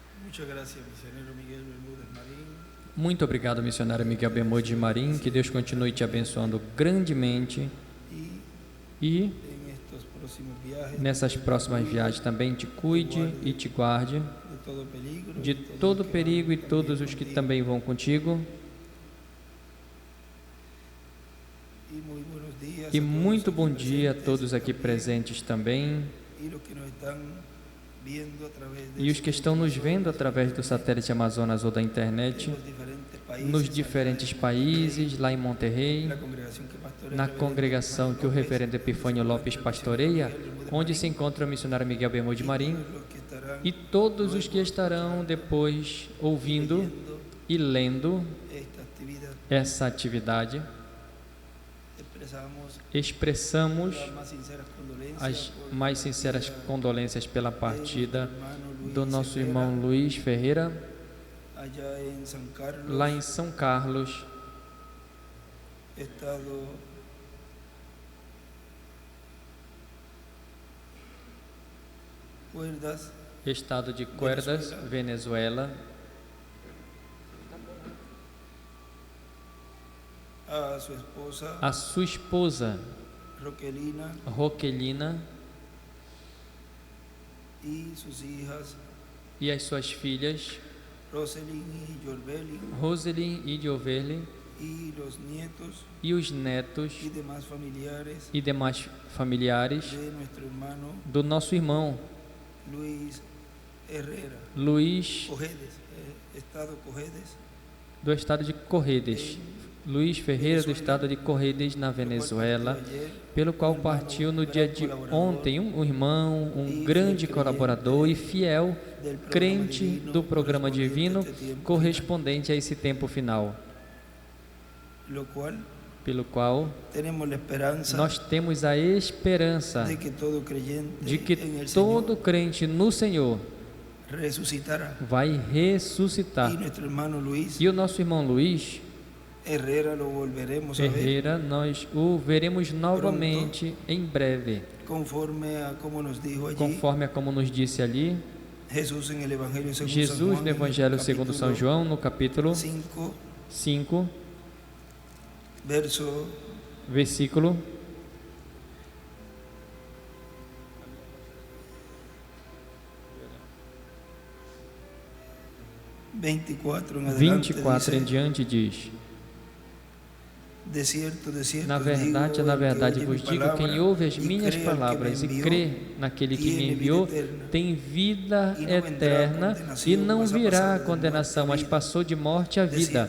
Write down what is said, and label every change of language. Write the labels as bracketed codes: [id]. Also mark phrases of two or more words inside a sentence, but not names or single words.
[es] Muchas gracias, misionero Miguel Bermúdez Marín. [pt] Muito obrigado, missionário Miguel Bermúdez Marim. Que Deus continue te abençoando grandemente. E [es] En estos próximos viajes, [pt] nessas próximas viagens também te cuide e te guarde [es] de todo peligro, [pt] de todo perigo e todos os que também vão contigo. [es] Y muy buenos días [pt] E [es] a todos [pt] muito [es] aquí [pt] bom dia a [es] presentes [pt] todos aqui [es] también, [pt] presentes também. [es] y los que nos están viendo a través de [pt] E os que estão nos vendo através do satélite Amazonas ou da [es] en internet, los diferentes países, [pt] nos [es] allá [pt] diferentes [es] en [pt] países, lá em Monterrey, [es] la congregación que pastorea [pt] na [es] el reverendo [pt] congregação Epifânio que o [es] López, [pt] reverendo Epifânio Lopes pastoreia, onde se encontra o missionário Miguel Bermúdez Marim, [es] los que estarán [pt] e todos os que estarão depois ouvindo [es] leyendo [pt] e lendo [es] esta actividad. [pt] essa atividade. Expressamos [es] las más sinceras condolências [pt] as [es] por [pt] mais sinceras condolências pela partida do nosso [es] Herrera, [pt] irmão Luiz Ferreira, [es] allá en San Carlos, [pt] lá em São Carlos, [es] estado Cuerdas, [pt] estado de Cuerdas, Venezuela. [es] a su esposa [pt] A sua esposa, [es] Roquelina [pt] Roquelina, [es] y sus hijas [pt] e as suas filhas, [es] Roselyn y Jorbeli, [pt] Roselyn e Gioverli, [es] y los nietos [pt] e os netos [es] y demás familiares [pt] e demais familiares [es] de nuestro hermano [pt] do nosso irmão [es] Luis Herrera, [pt] Luiz, [es] Cojedes, estado Cojedes, [pt] do estado de Corredes, Luiz Ferreira, do estado de Corredes, na Venezuela, pelo qual partiu no dia de ontem um irmão, um grande colaborador e fiel crente do programa divino correspondente a esse tempo final, [es] lo cual [pt] pelo qual [es] tenemos la esperanza [pt] nós temos a esperança [es] de que todo creyente [pt] de que [es] en el [pt] todo [es] Señor [pt] crente no Senhor [es] resucitará. [pt] vai ressuscitar. [es] Y nuestro hermano Luis [pt] E o nosso irmão Luiz [es] Herrera lo volveremos a ver [pt] Ferreira, nós o veremos novamente em breve, [es] conforme a como nos dijo allí [pt] conforme a como nos disse ali [es] Jesús en el Evangelio según San [pt] Jesus [es] Juan, [pt] no Evangelho segundo São João, no capítulo 5, [es] 5, verso [pt] versículo [es] 24 en adelante [pt] 24 em [es] dice, [pt] diante diz: [es] de cierto, [pt] Na verdade, vos digo, quem ouve as minhas palavras e crê naquele que me enviou, tem vida eterna e não virá a condenação, mas passou de morte à vida.